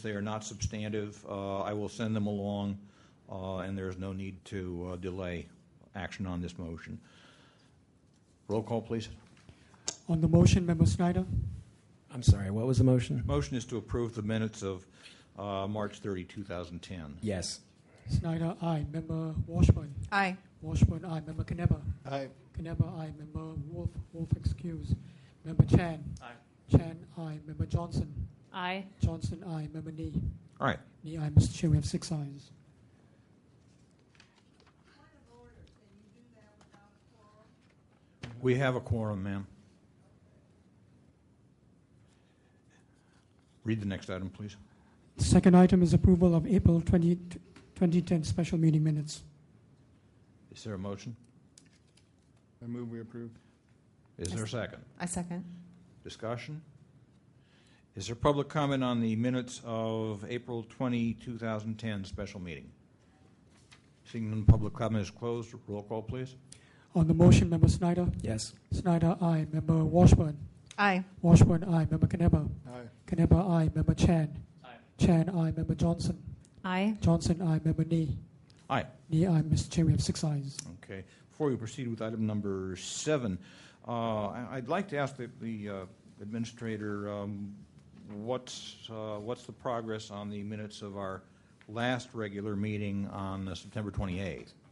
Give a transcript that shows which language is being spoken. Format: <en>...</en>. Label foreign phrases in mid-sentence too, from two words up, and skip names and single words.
<en>They are not substantive. I will send them along, and there is no need to delay action on this motion. Roll call, please. On the motion, Member Snyder? I'm sorry, what was the motion? Motion is to approve the minutes of March 30, 2010. Yes. Snyder, aye. Member Washburn? Aye. Washburn, aye. Member Knepper? Aye. Knepper, aye. Member Wolf? Wolf excused. Member Chan? Aye. Chan, aye. Member Johnson? Aye. Johnson, aye. Member Nee? All right. Nee, aye. Mr. Chair, we have 6 ayes. We have a quorum, ma'am. Read the next item, please. The second item is approval of April 2010 special meeting minutes. Is there a motion? I move we approve. Is there a second? I second. Discussion? Is there public comment on the minutes of April 20, 2010 special meeting? Seeing none, public comment is closed. Roll call, please. On the motion, Member Snyder? Yes. Snyder, aye. Member Washburn? Aye. Washburn, aye. Member Knepper? Aye. Knepper, aye. Member Chan? Aye. Chan, aye. Member Johnson? Aye. Johnson, aye. Member Nee? Aye. Nee, aye. Mr. Chair, we have 6 ayes. Okay. Before we proceed with item number 7, I'd like to ask the administrator what's the progress on the minutes of our last regular meeting on September 28th.</en>